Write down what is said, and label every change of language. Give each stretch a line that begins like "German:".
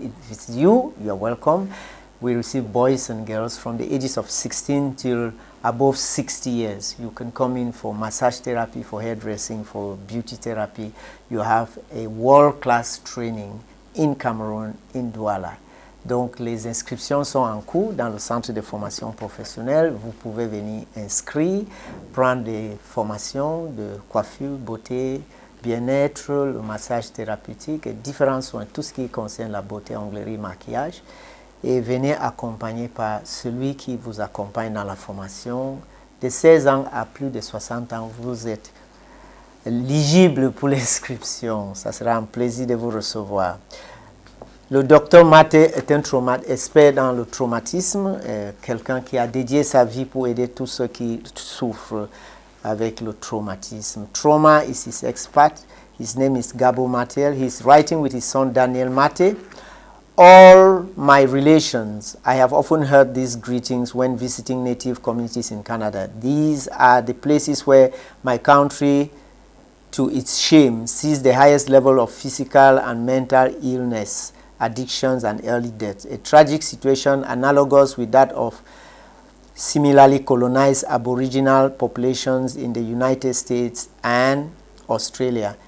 English: If it's you, you're welcome. We receive boys and girls from the ages of 16 till above 60 years. You can come in for massage therapy, for hairdressing, for beauty therapy. You have a world-class training in Cameroon, in Douala.
French: Donc, les inscriptions sont en cours dans le centre de formation professionnelle. Vous pouvez venir inscrire, prendre des formations de coiffure, beauté, bien-être, le massage thérapeutique et différents soins, tout ce qui concerne la beauté, onglerie, maquillage. Et venez accompagné par celui qui vous accompagne dans la formation. De 16 ans à plus de 60 ans, vous êtes éligible pour l'inscription. Ça sera un plaisir de vous recevoir. Le docteur Maté est un expert dans le traumatisme, quelqu'un qui a dédié sa vie pour aider tous ceux qui souffrent avec le traumatisme.
English: Trauma is his expert. His name is Gabo Matel. He's writing with his son Daniel Mate. All my relations, I have often heard these greetings when visiting native communities in Canada. These are the places where my country, to its shame, sees the highest level of physical and mental illness, addictions, and early death, a tragic situation analogous with that of similarly colonized Aboriginal populations in the United States and Australia.